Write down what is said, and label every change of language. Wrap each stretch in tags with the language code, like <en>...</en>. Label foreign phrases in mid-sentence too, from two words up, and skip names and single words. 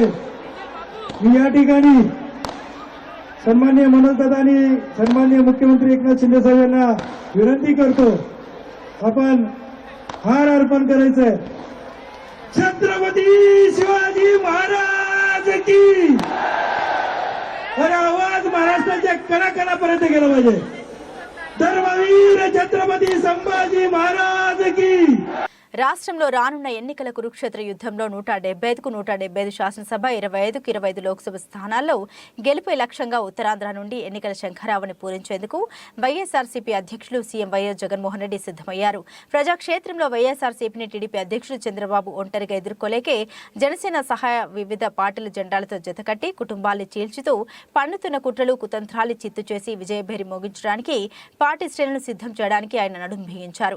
<mr>मी या ठिकाणी सन्माननीय मनोज दादानी सन्माननीय मुख्यमंत्री एकनाथ शिंदे साहेब यांना विनंती करतो, आपण हार अर्पण करायचं आहे. छत्रपती शिवाजी महाराज की. अरे आवाज महाराष्ट्राच्या कणाकणापर्यंत गेला पाहिजे. धर्मवीर छत्रपती संभाजी महाराज की.</mr> <te>రాష్ట్రంలో రానున్న ఎన్నికల కురుక్షేత్ర యుద్ధంలో 175కు 175 శాసనసభ, 25కు 25 లోక్సభ స్థానాల్లో గెలుపే లక్ష్యంగా ఉత్తరాంధ్ర నుండి ఎన్నికల శంఖారావాన్ని పూరించేందుకు వైఎస్ఆర్సీపీ అధ్యక్షులు సీఎం వైఎస్ జగన్మోహన్ రెడ్డి సిద్ధమయ్యారు. ప్రజాక్షేత్రంలో వైఎస్ఆర్సీపీని టీడీపీ అధ్యక్షులు చంద్రబాబు ఒంటరిగా ఎదుర్కోలేకే జనసేన సహాయ వివిధ పార్టీల జెండాలతో జతకట్టి కుటుంబాల్ని చీల్చుతూ పన్నుతున్న కుట్రలు కుతంత్రాలు చిత్తు చేసి విజయభేరి మోగించడానికి పార్టీ శ్రేణులను సిద్ధం చేయడానికి ఆయన నడుం బిగించారు.</te>